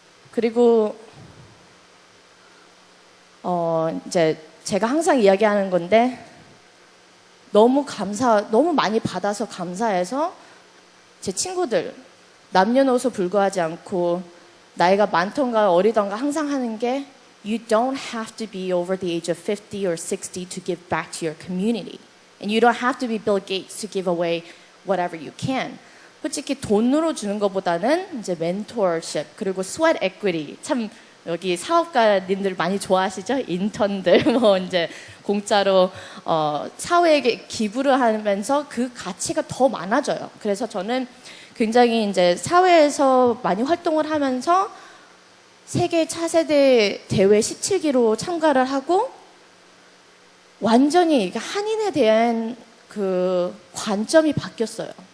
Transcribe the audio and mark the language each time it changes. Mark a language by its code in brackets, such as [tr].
[ko] 그리고 이제 제가 항상 이야기하는 건데 너무 많이 받아서 감사해서 제 친구들 남녀노소 불구하지 않고 나이가 많던가 어리던가 항상 하는 게 [en] You don't have to be over the age of 50 or 60 to give back to your community. And you don't have to be Bill Gates to give away whatever you can. [ko] 솔직히 돈으로 주는 것보다는 이제 멘토십 그리고 스웨트 에퀴티 참 여기 사업가님들 많이 좋아하시죠? 인턴들 뭐 이제 공짜로 사회에 기부를 하면서 그 가치가 더 많아져요. 그래서 저는 굉장히 이제 사회에서 많이 활동을 하면서 세계 차세대 대회 17기로 참가를 하고 완전히 한인에 대한 그 관점이 바뀌었어요.